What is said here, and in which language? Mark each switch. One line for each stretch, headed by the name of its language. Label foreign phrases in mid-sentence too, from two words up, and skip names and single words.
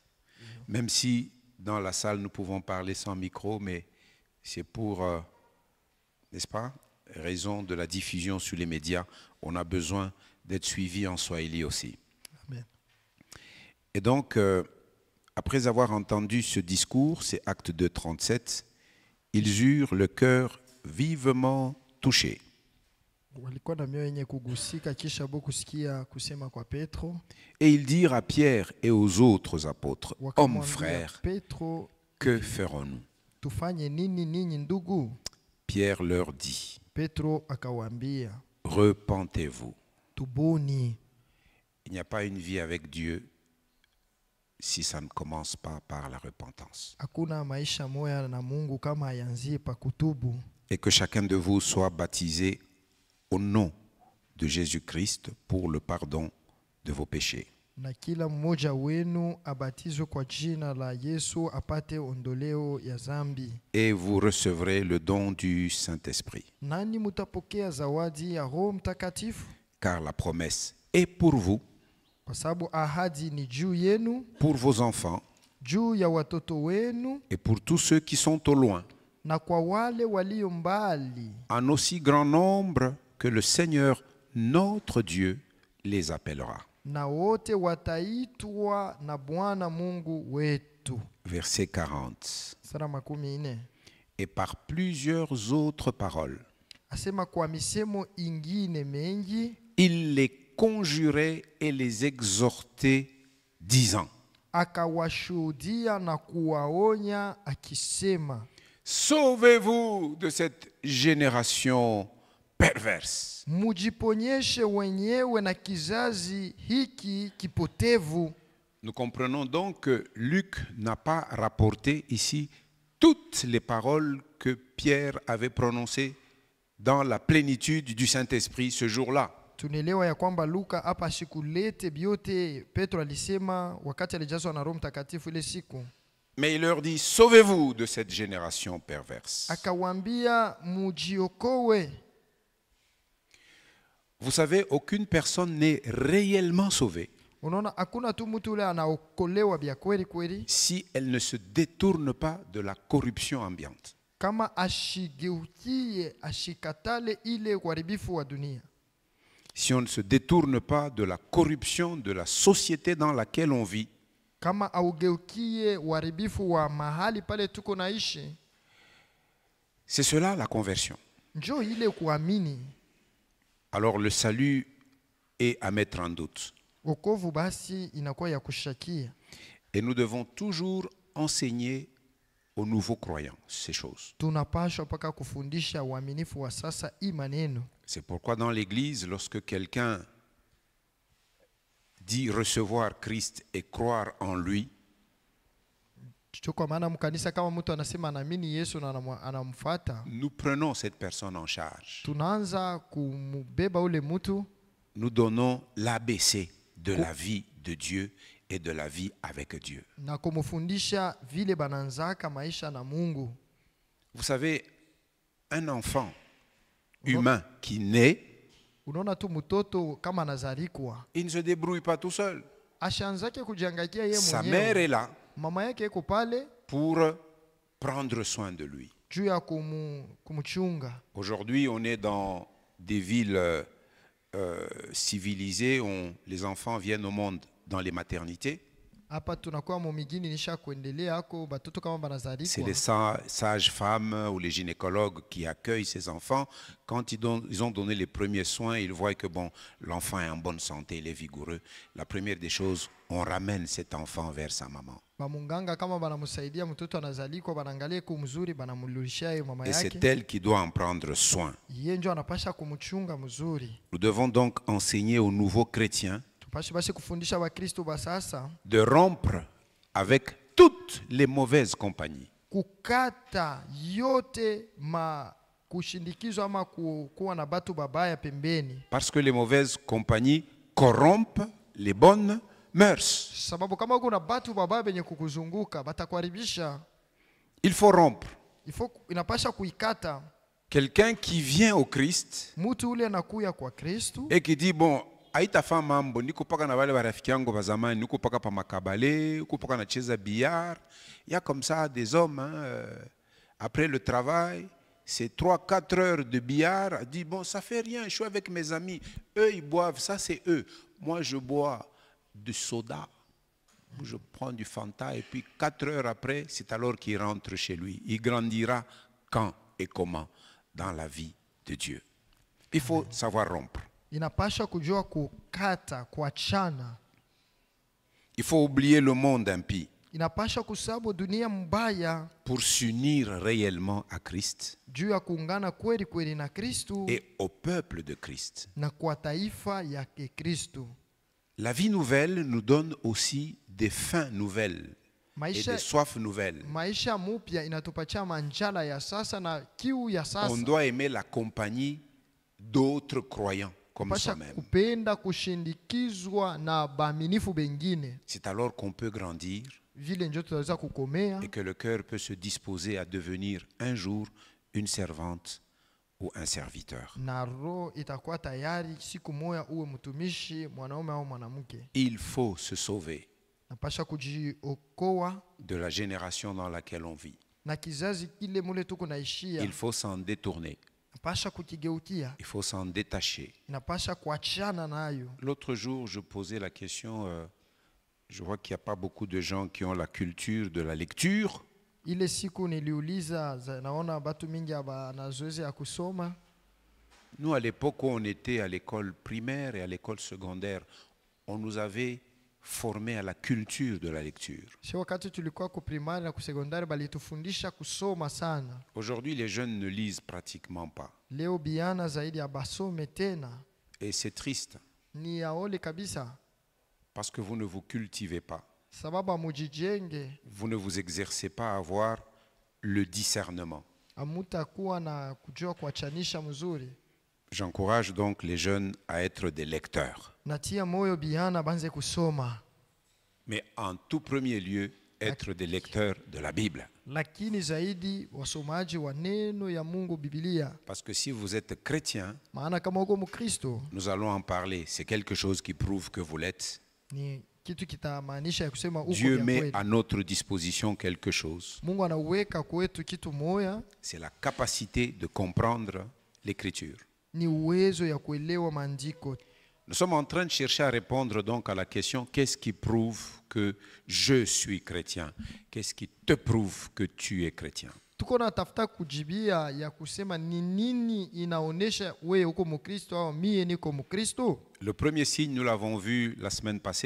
French: Même si dans la salle, nous pouvons parler sans micro, mais c'est pour, n'est-ce pas, raison de la diffusion sur les médias, on a besoin d'être suivi en Swahili aussi. Amen. Et donc, après avoir entendu ce discours, c'est Acte 2, 37, ils eurent le cœur vivement touché.
Swahili: Walikuwa na mioyo yenye kugusika kisha bo kusikia kusema kwa Petro.
French: Et ils dirent à Pierre et aux autres apôtres, hommes
Swahili: Wakamwambia
French: frères,
Swahili: Petro,
French: que ferons-nous?
Swahili: tufanye nini ninyi ndugu?
French: Pierre leur dit,
Swahili: Petro akawaambia,
French: repentez-vous.
Swahili: tubuni.
French: Il n'y a pas une vie avec Dieu si ça ne commence pas par la repentance.
Swahili: Hakuna maisha moya na Mungu kama hayanzie pa kutubu.
French: Et que chacun de vous soit baptisé au nom de Jésus-Christ pour le pardon de vos péchés.
Swahili: Na kila mmoja wenu abatizwe kwa jina la Yesu apate ondoleo ya zambi.
French: Et vous recevrez le don du Saint-Esprit.
Swahili: Nani mutapokea zawadi ya Roho Mtakatifu?
French: Car la promesse est pour vous,
Swahili: Kwa sababu ahadi ni juu yenu,
French: pour vos enfants
Swahili: juu ya watoto wenu
French: et pour tous ceux qui sont au loin,
Swahili: na kwa wale walio mbali,
French: en aussi grand nombre que le Seigneur, notre Dieu, les appellera.
Swahili: na wote wataitwa na Bwana Mungu wetu.
French: Verset 40.
Swahili: Sura 14.
French: Et par plusieurs autres paroles,
Swahili: Asema kwa misemo ingine mengi
French: il les conjurait et les exhortait, disant,
Swahili: akawashuhudia na kuwaonya akisema,
French: sauvez-vous de cette génération perverse.
Swahili: mujiponyeshe wenyewe na kizazi hiki kipotevu.
French: Nous comprenons donc que Luc n'a pas rapporté ici toutes les paroles que Pierre avait prononcées dans la plénitude du Saint-Esprit ce jour-là.
Swahili: Tunaelewa ya kwamba Luka hapa asikulete biote Petro alisema wakati alijazwa na Roho Mtakatifu ile siku.
French: Mais il leur dit, sauvez-vous de cette génération perverse.
Swahili: Akawaambia mujiokowe.
French: Vous savez, aucune personne n'est réellement sauvée
Swahili: Unaona hakuna tu mtu ule anaokolewa bya kweli kweli
French: si elle ne se détourne pas de la corruption ambiante.
Swahili: kama ashigeukie ashikatale ile uharibifu wa dunia.
French: Si on ne se détourne pas de la corruption de la société dans laquelle on vit,
Swahili: Kama augeukie uharibifu wa mahali pale tuko naishi,
French: c'est cela la conversion.
Swahili: njoo ile kuamini.
French: Alors le salut est à mettre en doute.
Swahili: Wokovu basi inakuwa ya kushakia.
French: Et nous devons toujours enseigner aux nouveaux croyants ces choses.
Swahili: Tunapaswa paka kufundisha uaminifu wa sasa hii maneno.
French: C'est pourquoi dans l'Église, lorsque quelqu'un dit recevoir Christ et croire en lui,
Swahili: Kwa maana mkanisa kama mtu anasema anaamini Yesu na anamfuata,
French: nous prenons cette personne en charge.
Swahili: tunaanza kumbeba ule mtu,
French: Nous donnons l'ABC de la vie de Dieu et de la vie avec Dieu.
Swahili: na kumfundisha vile bananzaka maisha na Mungu.
French: Vous savez, un enfant humain qui naît,
Swahili: Unaona tu mtoto kama anazalikwa,
French: il ne se débrouille pas tout seul.
Swahili: ashaanzake kujangaikia yeye
French: Sa mère
Swahili: mwenyewe.
French: est là
Swahili: Mama yake iko pale
French: pour prendre soin de lui.
Swahili: juu ya kumchunga.
French: Aujourd'hui, on est dans des villes civilisées où les enfants viennent au monde dans les maternités.
Swahili: Hapa tunakuwa mumigini nisha kuendelea hako batoto kama
French: C'est
Swahili: banazalikwa.
French: les sages-femmes ou les gynécologues qui accueillent ces enfants. Quand ils ont donné les premiers soins, ils voient que bon, l'enfant est en bonne santé, il est vigoureux. La première des choses, on ramène cet enfant vers sa maman.
Swahili: Bamunganga kama banamsaidia mtoto anazalikwa, banaangalia kumzuri, banamulishia yeye mama
French: Et c'est
Swahili: yake.
French: elle qui doit en prendre soin.
Swahili: Yeye ndio anapasha kumchunga mzuri.
French: Nous devons donc enseigner aux nouveaux chrétiens
Swahili: Tupashe basi kufundisha Wakristo ba sasa
French: de rompre avec toutes les mauvaises compagnies.
Swahili: kukata yote kushindikizwa ama kuwa na batu babaya pembeni.
French: Parce que les mauvaises compagnies corrompent les bonnes mœurs.
Swahili: Sababu kama kuna batu babaya benye kukuzunguka batakuharibisha.
French: Il faut rompre.
Swahili: Inapasha kuikata.
French: Quelqu'un qui vient au Christ
Swahili: Mtu ule anakuya kwa Kristo
French: et qui dit bon,
Swahili: haitafa mambo niko paka na wale barafiki yangu wa zamani, niko paka pa makabale, niko paka na cheza billard.
French: Il y a comme ça des hommes après le travail, c'est 3-4 heures de billard, dit bon, ça fait rien, je suis avec mes amis, eux ils boivent, ça c'est eux. Moi je bois du soda. Je prends du Fanta et puis 4 heures après, c'est alors qu'il rentre chez lui. Il grandira quand et comment dans la vie de Dieu. Il faut savoir rompre.
Swahili: inapasha kujua kukata, kuachana.
French: Il faut oublier le monde impie
Swahili: Inapasha kusabu dunia mbaya
French: pour s'unir réellement à Christ
Swahili: juu ya kuungana kweli kweli na Kristo
French: et au peuple de Christ.
Swahili: na kwa taifa ya Kristo.
French: La vie nouvelle nous donne aussi des fins nouvelles et des soifs nouvelles.
Swahili: Maisha mupya inatupatia manjala ya sasa na kiu ya sasa.
French: On doit aimer la compagnie d'autres croyants comme
Swahili: Pasha
French: soi-même.
Swahili: kupenda kushindikizwa na baaminifu bengine.
French: C'est alors qu'on peut grandir
Swahili: Vile njo tutaweza kukomea
French: et que le cœur peut se disposer à devenir un jour une servante ou un serviteur.
Swahili: na roho itakuwa tayari siku moja uwe mtumishi mwanaume au mwanamke.
French: Il faut se sauver
Swahili: Napasha kujiokoa
French: de la génération dans laquelle on vit.
Swahili: na kizazi kile mule tuko naishia.
French: Il faut s'en détourner.
Swahili: Napasha kukigeukia.
French: Il faut s'en détacher.
Swahili: Napasha kuachana nayo.
French: L'autre jour, je posais la question, je vois qu'il n'y a pas beaucoup de gens qui ont la culture de la lecture.
Swahili: Ile siku niliuliza naona batu mingi aba na zoezi ya kusoma.
French: Nous, à l'époque où on était à l'école primaire et à l'école secondaire, on nous avait formés à la culture de la lecture.
Swahili: Si wakati tulikuwa ku primary na ku secondary balitufundisha kusoma sana.
French: Aujourd'hui, les jeunes ne lisent pratiquement pas.
Swahili: Leo biana zaidi ya basome tena.
French: Et c'est triste
Swahili: Ni yaole kabisa.
French: parce que vous ne vous cultivez pas.
Swahili: Sababu amujijenge.
French: Vous ne vous exercez pas à avoir le discernement.
Swahili: Amutakuwa na kujua kuachanisha mzuri.
French: J'encourage donc les jeunes à être des lecteurs.
Swahili: Natia moyo biana banze kusoma.
French: Mais en tout premier lieu, être des lecteurs de la Bible.
Swahili: Lakini zaidi wasomaji wa neno ya Mungu Biblia.
French: Parce que si vous êtes chrétien,
Swahili: Maana kama uko Mkristo
French: nous allons en parler. C'est quelque chose qui prouve que vous l'êtes.
Swahili: ni kitu kitamaanisha ya kusema uko
French: Dieu
Swahili: vya
French: met
Swahili: kweli.
French: à notre disposition quelque chose.
Swahili: Mungu anaweka kwetu kitu moya,
French: C'est la capacité de comprendre l'écriture.
Swahili: ni uwezo ya kuelewa maandiko.
French: Nous sommes en train de chercher à répondre donc à la question qu'est-ce qui prouve que je suis chrétien? Qu'est-ce qui te prouve que tu es chrétien?
Swahili: Tuko na tafuta kujibia ya kusema ni nini inaonesha wewe uko Mkristo au mie niko Mkristo.
French: Le premier signe, nous l'avons vu la semaine passée.